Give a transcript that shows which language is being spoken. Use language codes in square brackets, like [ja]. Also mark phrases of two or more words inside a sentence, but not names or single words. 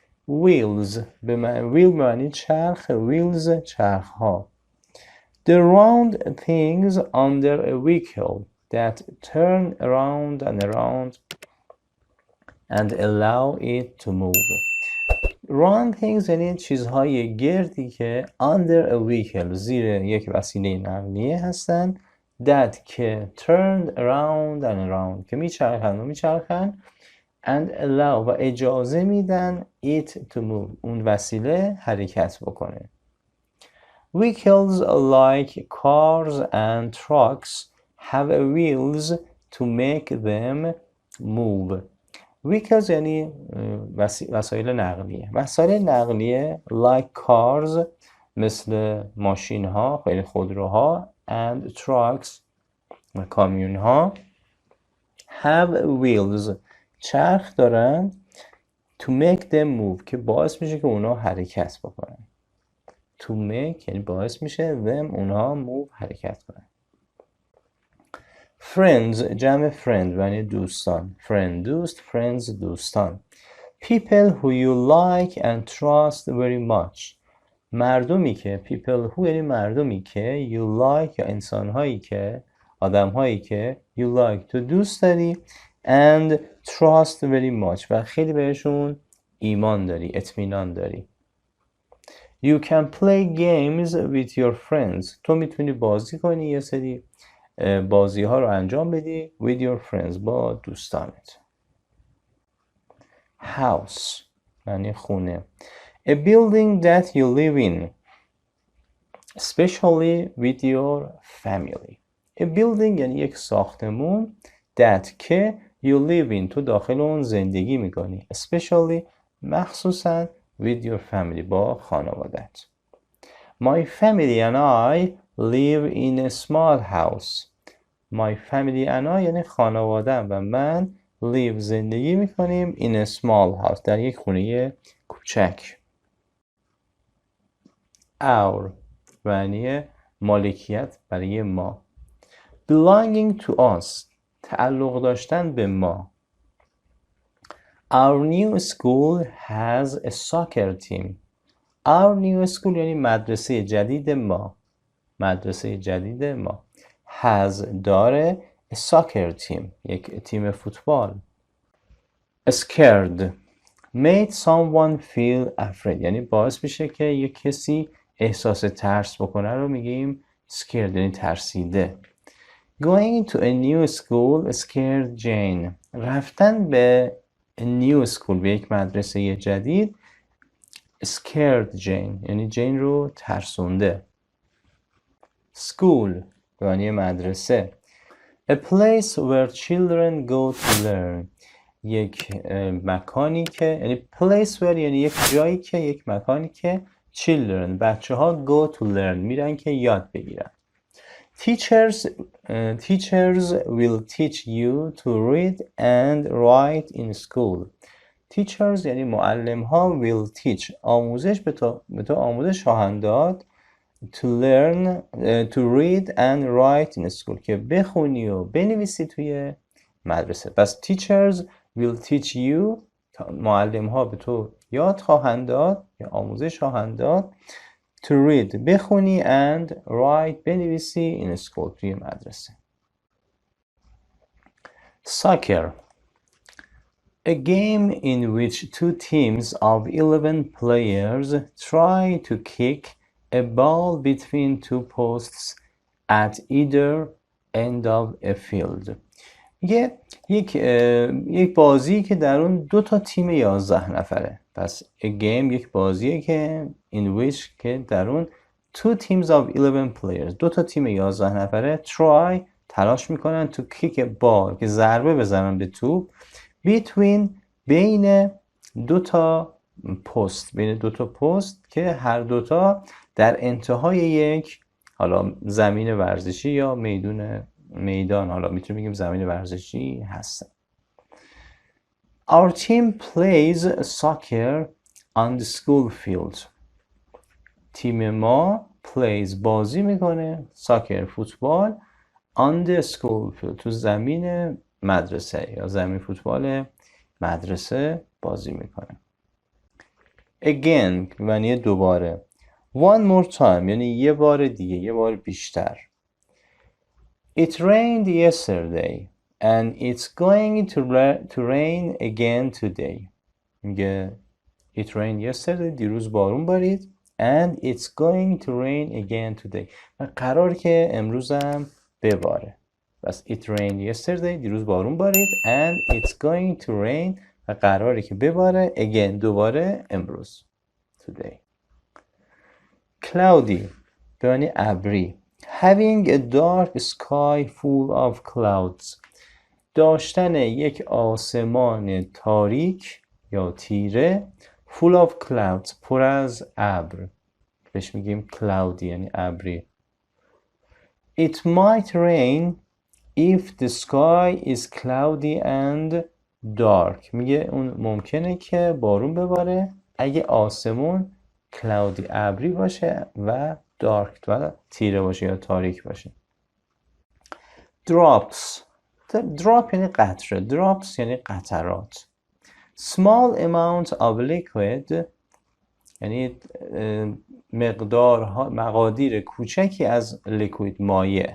[en] wheels wheel [fa] معنی چرخ، wheels چرخ ها. [en] The round things under a vehicle that turn around and around and allow it to move. round things [fa] یعنی چیزهای گردی که [en] under a vehicle [fa] زیر یک وسیله نقلیه هستن that که [en] turned around and around [fa] که میچرخن [en] and allow [fa] و اجازه میدن [en] it to move [fa] اون وسیله حرکت بکنه. [en] Vehicles like cars and trucks have wheels to make them move. [fa] Vehicles یعنی وسایل نقلیه. وسایل نقلیه [en] like cars [fa] مثل ماشین ها، خیلی خودروها [en] and trucks [fa] و کامیون ها [en] have wheels [fa] چرخ دارن [en] to make them move [fa] که باعث میشه که اونا حرکت بکنن. [en] to make [fa] یعنی باعث میشه them اونها move حرکت کنن. friends جمع friend یعنی دوستان. friend دوست، friends دوستان. [en] people who you like and trust very much [fa] مردمی که [en] people who [fa] یعنی مردمی که [en] you like [fa] یا انسانهایی که آدمهایی که [en] you like [fa] تو دوست داری [en] and trust very much [fa] و خیلی بهشون ایمان داری، اطمینان داری. [en] You can play games with your friends [fa] تو میتونی بازی کنی، یه سری بازی ها رو انجام بدی [en] with your friends [fa] با دوستانت. house یعنی خونه. [en] a building that you live in especially with your family. a building [fa] یعنی یک ساختمون that که [en] you live in [fa] تو داخل اون زندگی میکنی especially مخصوصا [en] with your family [fa] با خانوادت. [en] My family and I live in a small house. My family and I [fa] یعنی خانوادم و من live زندگی میکنیم [en] in a small house [fa] در یک خونه کوچک. Our یعنی مالکیت برای ما. [en] Belonging to us [fa] تعلق داشتن به ما. [en] Our new school has a soccer team. Our new school [fa] یعنی مدرسه جدید ما. مدرسه جدید ما. Has داره [en] a soccer team [fa] یک تیم فوتبال. [en] Scared made someone feel afraid [fa] یعنی باعث میشه که یک کسی احساس ترس بکنه رو میگیم scared یعنی ترسیده. [en] Going to a new school scared Jane. [fa] رفتن به [en] a new school [fa] به یک مدرسه جدید [en] scared Jane [fa] یعنی جین رو ترسونده. School یعنی مدرسه. [en] A place where children go to learn [fa] یک مکانی که یعنی [en] place where [fa] یعنی یک جایی که یک مکانی که children بچه ها [en] go to learn [fa] میرن که یاد بگیرن. [en] Teachers will teach you to read and write in school. [fa] Teachers یعنی معلم ها [en] will teach [fa] آموزش به تو آموزش خواهند داد [en] to learn to read and write in school [fa] که بخونی و بنویسی توی مدرسه. پس [en] teachers will teach you [fa] معلم ها به تو یاد خواهند داد یا آموزش خواهند داد [en] to read [fa] بخونی [en] and write [fa] بنویسی [en] in school [fa] توی مدرسه. [en] Soccer a game in which two teams of 11 players try to kick a ball between two posts at either end of a field. [fa] یک بازی که در اون دو تا تیم 11 نفره. پس [en] a game [fa] یک بازیه که [en] in which [fa] که در اون [en] two teams of 11 players [fa] دو تا تیم 11 نفره try تلاش میکنن [en] to kick a ball [fa] که ضربه بزنن به توپ between بین دو تا پست که هر دوتا در انتهای یک حالا زمین ورزشی یا میدان حالا میتونیم بگیم زمین ورزشی هستن. [en] Our team plays soccer on the school field. [fa] تیم ما plays بازی میکنه soccer فوتبال [en] on the school field [fa] تو زمین مدرسه یا زمین فوتبال مدرسه بازی میکنه. again معنی دوباره. [en] one more time [fa] یعنی یه بار دیگه، یه بار بیشتر. [en] It rained yesterday and it's going to rain again today. [fa] میگه [en] It rained yesterday [fa] دیروز بارون بارید [en] and it's going to rain again today [fa] و قرار که امروز هم بباره. بس [en] it rained yesterday [fa] دیروز بارون بارید [en] and it's going to rain [fa] و قراره که بباره again دوباره امروز today. Cloudy به معنی ابری. [en] Having a dark sky full of clouds [fa] داشتن یک آسمان تاریک یا تیره [en] full of clouds [fa] پر از ابر بهش میگیم cloudy یعنی ابری. [en] It might rain if the sky is cloudy and dark [fa] میگه اون ممکنه که بارون بباره اگه آسمون cloudy ابری باشه و dark و تیره باشه یا تاریک باشه. [en] Drops drop [fa] یعنی قطره. drops یعنی قطرات. [en] small amount of liquid [fa] یعنی مقادیر کوچکی از liquid مایع.